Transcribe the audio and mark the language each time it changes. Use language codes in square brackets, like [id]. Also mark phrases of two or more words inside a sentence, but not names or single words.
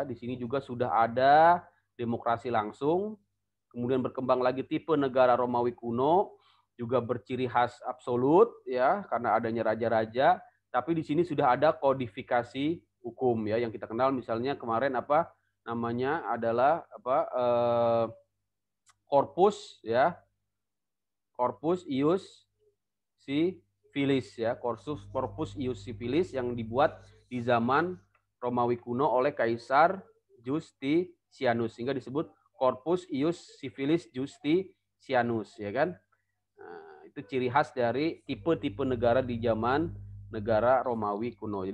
[id] Di sini juga sudah ada demokrasi langsung. Kemudian berkembang lagi tipe negara Romawi kuno, juga berciri khas absolut, ya, karena adanya raja-raja. Tapi di sini sudah ada kodifikasi hukum, ya, yang kita kenal misalnya kemarin adalah Corpus, ya, Corpus Ius Civilis, ya, Corpus Ius Civilis yang dibuat di zaman Romawi kuno oleh Kaisar Justinianus, sehingga disebut Corpus Ius Civilis Justinianus, ya kan? Nah, itu ciri khas dari tipe-tipe negara di zaman negara Romawi kuno.